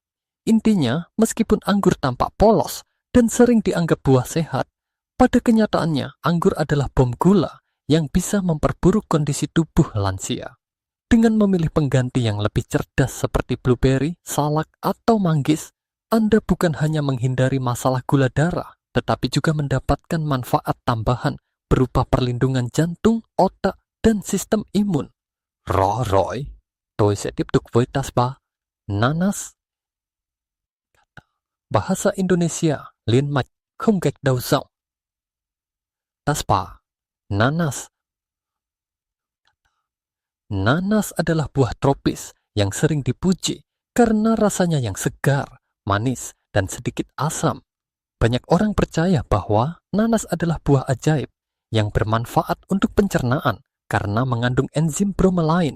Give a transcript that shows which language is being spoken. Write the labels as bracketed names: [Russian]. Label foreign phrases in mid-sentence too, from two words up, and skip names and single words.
[Indonesian] Intinya, meskipun anggur tampak polos dan sering dianggap buah sehat, pada kenyataannya, anggur adalah bom gula yang bisa memperburuk kondisi tubuh lansia. Dengan memilih pengganti yang lebih cerdas seperti blueberry, salak, atau manggis, Anda bukan hanya menghindari masalah gula darah, tetapi juga mendapatkan manfaat tambahan berupa perlindungan jantung, otak, dan sistem imun. [Vietnamese] Rồi, tôi sẽ tiếp tục với taspa. [Indonesian] Nanas. Bahasa Indonesia, [Vietnamese] liên mạch, không gạch đầu giọng. [Indonesian] Taspa. Nanas. Nanas adalah buah tropis yang sering dipuji karena rasanya yang segar, manis, dan sedikit asam. Banyak orang percaya bahwa nanas adalah buah ajaib yang bermanfaat untuk pencernaan karena mengandung enzim bromelain.